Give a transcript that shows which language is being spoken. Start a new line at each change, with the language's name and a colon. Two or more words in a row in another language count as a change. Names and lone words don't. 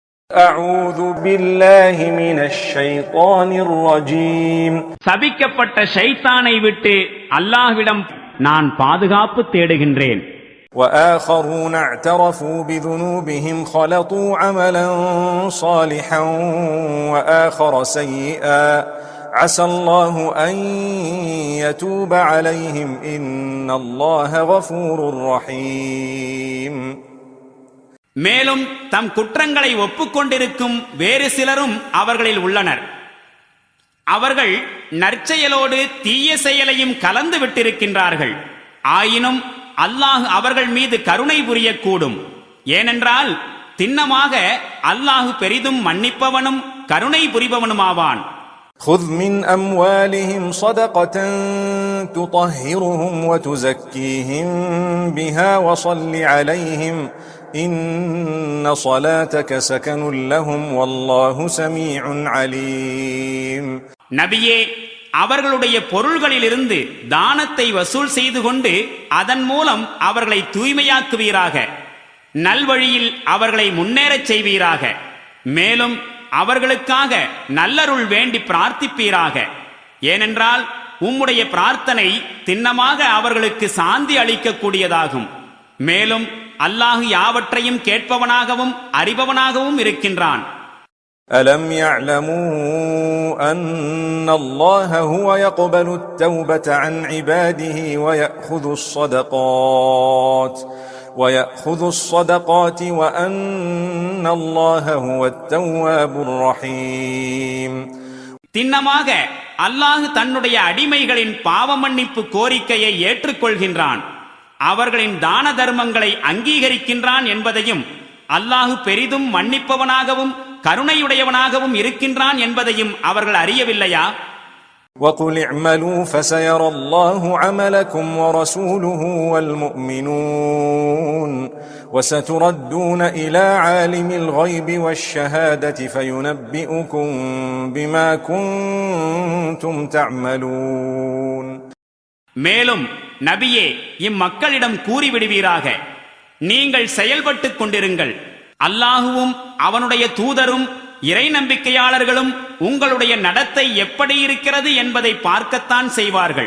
Arabic: أعوذ بالله من الشيطان الرجيم
Tamil: சபிக்கப்பட்ட ஷைத்தானை விட்டு அல்லாஹ்விடம் நான் பாதுகாப்பு தேடுகின்றேன்.
Arabic: وآخرون اعترفوا بذنوبهم خلطوا عملا صالحا وآخر سيئا عسى الله أن يتوب عليهم إن الله غفور رحيم.
Tamil: மேலும் தம் குற்றங்களை ஒப்புக்கொண்டிருக்கும் வேறு சிலரும் அவர்களில் உள்ளனர். அவர்கள் நற்செயலோடு தீய செயலையும் கலந்து விட்டிருக்கின்றார்கள். ஆயினும் அல்லாஹ் அவர்கள் மீது கருணை புரியக்கூடும். ஏனென்றால் திண்ணமாக அல்லாஹ் பெரிதும் மன்னிப்பவனும் கருணை புரிபவனுமாவான்.
Arabic: خذ من أموالهم صدقة تطهرهم وتزكيهم بها وصل عليهم إن صلاتك سكن لهم والله سميع عليم.
Tamil: நபியே, அவர்களுடைய பொருள்களிலிருந்து தானத்தை வசூல் செய்து கொண்டு அதன் மூலம் அவர்களை தூய்மையாக்குவீராக. நல்வழியில் அவர்களை முன்னேறச் செய்வீராக. மேலும் அவர்களுக்காக நல்லருள் வேண்டி பிரார்த்திப்பீராக. ஏனென்றால் உம்முடைய பிரார்த்தனை திண்ணமாக அவர்களுக்கு சாந்தி அளிக்கக்கூடியதாகும். மேலும் அல்லாஹ் யாவற்றையும் கேட்பவனாகவும் அறிபவனாகவும் இருக்கின்றான்.
Arabic: ألم يعلموا أن الله هو يقبل التوبة عن عباده ويأخذ الصدقات وأن الله هو التواب الرحيم.
Tamil: திண்ணமாக அல்லாஹ் தன்னுடைய அடிமைகளின் பாவ மன்னிப்பு கோரிக்கையை ஏற்றுக்கொள்கின்றான். அவர்களின் தான தர்மங்களை அங்கீகரிக்கின்றான் என்பதையும் அல்லாஹ் பெரிதும் மன்னிப்பவனாகவும் கருணையுடையவனாகவும் இருக்கின்றான் என்பதையும் அவர்கள் அறியவில்லையா?
Arabic: وَقُلِ اعْمَلُوا فَسَيَرَى اللَّهُ عَمَلَكُمْ وَرَسُولُهُ وَالْمُؤْمِنُونَ وَسَتُرَدُّونَ إِلَى عَالِمِ الْغَيْبِ وَالشَّهَادَةِ فَيُنَبِّئُكُم بِمَا كُنتُمْ تَعْمَلُونَ.
Tamil: மேலும் நபியே, இம்மக்களிடம் கூறிவிடுவீராக, நீங்கள் செயல்பட்டுக் கொண்டிருங்கள். அல்லாஹுவும் அவனுடைய தூதரும் இறை நம்பிக்கையாளர்களும் உங்களுடைய நடத்தை எப்படி இருக்கிறது என்பதை பார்க்கத்தான் செய்வார்கள்.